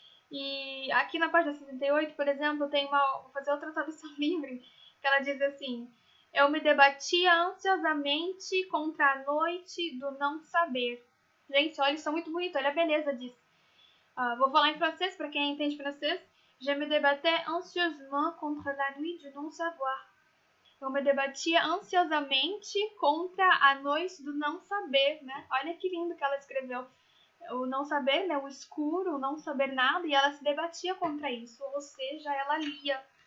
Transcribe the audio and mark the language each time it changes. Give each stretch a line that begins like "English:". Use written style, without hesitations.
Portuguese: E aqui na página 68, por exemplo, tem vou fazer outra tradução livre, que ela diz assim, eu me debatia ansiosamente contra a noite do não saber. Gente, olha, isso é muito bonito, olha a beleza disso. Vou falar em francês, para quem entende francês.
French: Je me débattais anxieusement contre la nuit du non savoir.
Portuguese: Eu me debatia ansiosamente contra a noite do não saber, né? Olha que lindo que ela escreveu. O não saber, né? O escuro, o não saber nada, e ela se debatia contra isso, ou seja, ela lia.